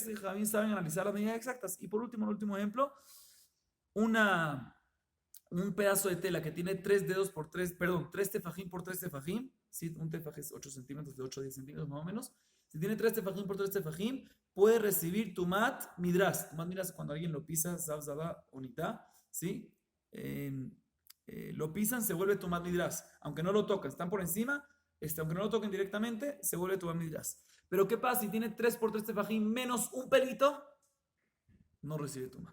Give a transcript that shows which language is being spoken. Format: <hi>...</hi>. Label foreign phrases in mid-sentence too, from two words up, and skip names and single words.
<es>Jajamim saben analizar las medidas exactas. Y por último, el último ejemplo, un pedazo de tela que tiene 3 dedos por 3, perdón, 3 tefajim por 3 tefajim, ¿sí? Un tefaj es 8 centímetros, de 8 a 10 centímetros más o menos. Si tiene 3 tefajim por 3 tefajim, puede recibir</es> <he>tumat midras. Tumat midras</he> <es>cuando alguien lo pisa,</es> <he>zab, zaba, unita,</he> <es>¿sí? Lo pisan, se vuelve</es> <he>tumat midras.</he> <es>Aunque no lo tocan, están por encima, aunque no lo toquen directamente, se vuelve</es> <he>tumat midras.</he> <es>Pero ¿qué pasa si tiene 3 por 3 tefajim menos un pelito? No recibe tumat.</es>